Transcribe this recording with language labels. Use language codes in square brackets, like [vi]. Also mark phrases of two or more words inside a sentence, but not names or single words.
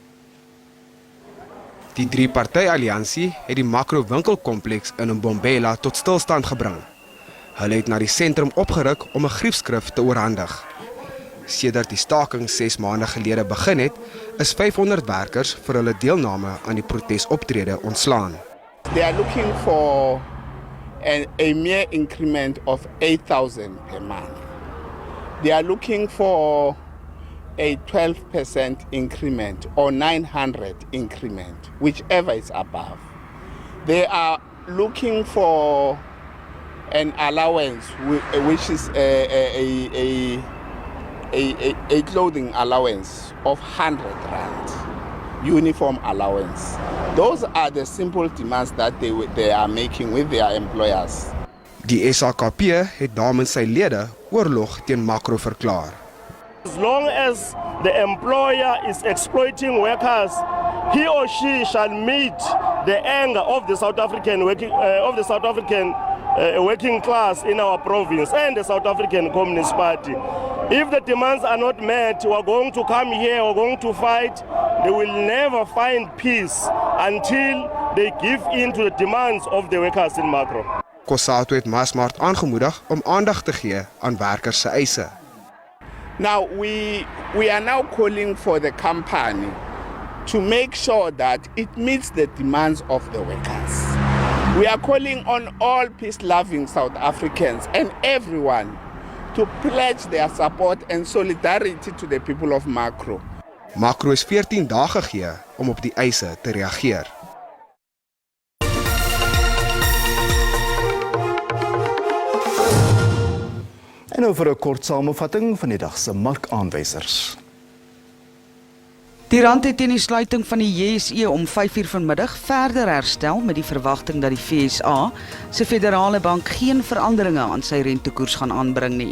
[af] Die 3-party-alliansie het die Makro winkelkompleks in Mbombela tot stilstand gebring. Hulle het na die sentrum opgeruk om 'n griefskrif te oorhandig. Sedert die staking 6 maande gelede begin het, is 500 werkers vir hulle deelname aan die protesoptrede ontslaan. [en] They are looking for a mere increment of 8,000 per month. They are looking for a 12% increment or 900 increment, whichever is above. They are looking for an allowance which is a clothing allowance of 100 rand, uniform allowance. Those are the simple demands that they are making with their employers. [af] Die SAKP het namens sy lede oorlog teen makro verklaar. [en] As long as the employer is exploiting workers, he or she shall meet the anger of the South African working class in our province and the South African Communist Party. If the demands are not met, we are going to come here, we are going to fight. They will never find peace until they give in to the demands of the workers in Makro. [af] COSATU het Maasmart aangemoedig om aandag te gee aan werkers se eise. [en] Now we are now calling for the company to make sure that it meets the demands of the workers. We are calling on all peace-loving South Africans and everyone to pledge their support and solidarity to the people of Makro. [af] Makro is 14 dae gegee om op die eise te reageer. En nou vir 'n kort samevatting van die dag se markaanwysers. Die rand het teen die sluiting van die JSE om 5:00 vanmiddag verder herstel met die verwagting dat die FSA se federale bank geen veranderinge aan sy rentekoers gaan aanbring nie.